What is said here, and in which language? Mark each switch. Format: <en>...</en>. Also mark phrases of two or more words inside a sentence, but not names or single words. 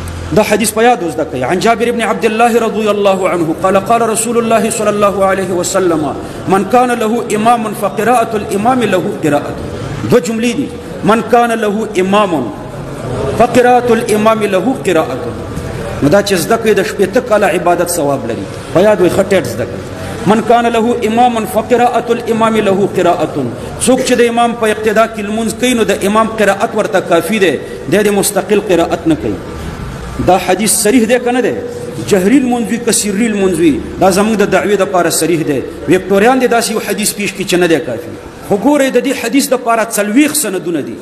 <ps>دا حدیث په یاد وزده کړئ.</ps> <ar>عن جابر بن عبد الله رضي الله عنه قال قال رسول الله صلى الله عليه وسلم من كان له امام فقراءة الامام له قراءة.</ar> <ps>دو جملې دي.</ps> <ar>من كان له امام فقراءة الامام له قراءة.</ar> <ps>نو دا چې زده کړئ د شپېته کاله عبادت ثواب لري. په یاد وي ښه ټیټ زده کړئ.</ps> <ar>من كان له امام فقراءة الامام له قراءة.</ar> <ps>څوک چې د امام په اقتدا کې لمونځ کوي نو د امام قراءت ورته کافي دی، د مستقل قراءت نه کوي. دا حدیث صریح دی که نه دی؟ جهري لمونځ وي که سري لمونځ وي دا زموږ د دعوې دپاره صریح دی. ویکټوریان دی داسې یو حدیث پیش کړي چې نه دی کافي. خو ګورئ د دې حدیث دپاره 40 سندونه دي.</ps>